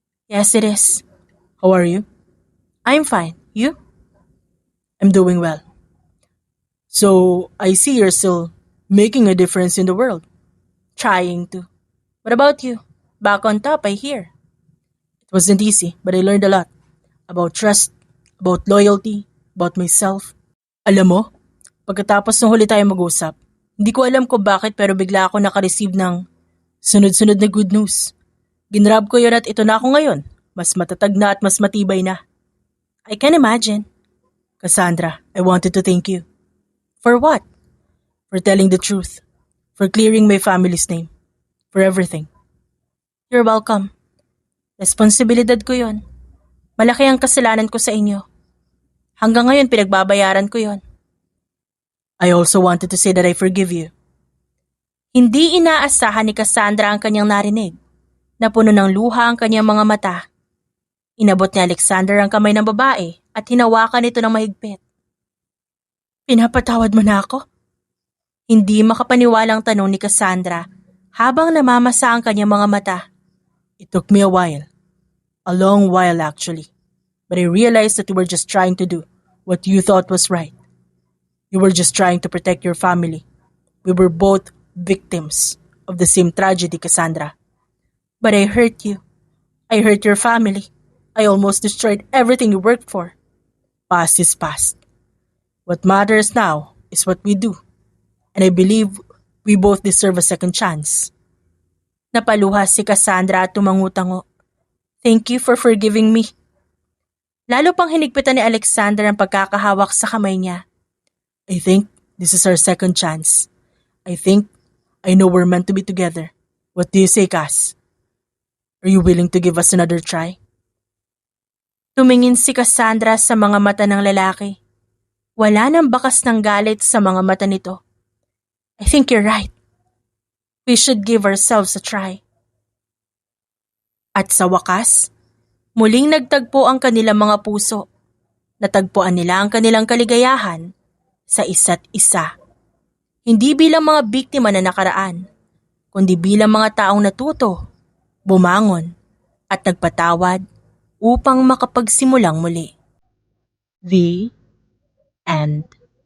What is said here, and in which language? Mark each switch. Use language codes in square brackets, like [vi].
[en] Yes, it is. How are you? I'm fine. You? I'm doing well. So, I see you're still making a difference in the world. Trying to. What about you? Back on top, I hear. It wasn't easy, but I learned a lot. About trust, about loyalty, about myself. [tl] Alam mo, pagkatapos ng huli tayo mag-usap, hindi ko alam kung bakit pero bigla ako naka-receive ng sunod-sunod na good news. Ginrab ko yun at ito na ako ngayon. Mas matatag na at mas matibay na. [en] I can imagine. Cassandra, I wanted to thank you. For what? For telling the truth. For clearing my family's name. For everything. You're welcome. [tl] Responsibilidad ko yon. Malaki ang kasalanan ko sa inyo. Hanggang ngayon pinagbabayaran ko yon. [en] I also wanted to say that I forgive you. [tl] Hindi inaasahan ni Cassandra ang kanyang narinig. Napuno ng luha ang kanyang mga mata. Inabot ni Alexander ang kamay ng babae at hinawakan ito ng mahigpit. Pinapatawad mo na ako? Hindi makapaniwalang tanong ni Cassandra habang namamasa ang kanyang mga mata. [en] It took me a while. A long while actually. But I realized that you were just trying to do what you thought was right. You were just trying to protect your family. We were both victims of the same tragedy, Cassandra. But I hurt you. I hurt your family. I almost destroyed everything you worked for. Past is past. What matters now is what we do. And I believe we both deserve a second chance. [tl] Napaluha si Cassandra at tumangutango. [en] Thank you for forgiving me. [tl] Lalo pang hinigpitan ni Alexander ang pagkakahawak sa kamay niya. [en] I think this is our second chance. I think I know we're meant to be together. What do you say, Cass? Are you willing to give us another try? [tl] Tumingin si Cassandra sa mga mata ng lalaki. Wala nang bakas ng galit sa mga mata nito. [en] I think you're right. We should give ourselves a try. [tl] At sa wakas, muling nagtagpo ang kanilang mga puso. Natagpuan nila ang kanilang kaligayahan sa isa't isa. Hindi bilang mga biktima na nakaraan, kundi bilang mga taong natuto, bumangon, at nagpatawad upang makapagsimulang muli. [en] The End.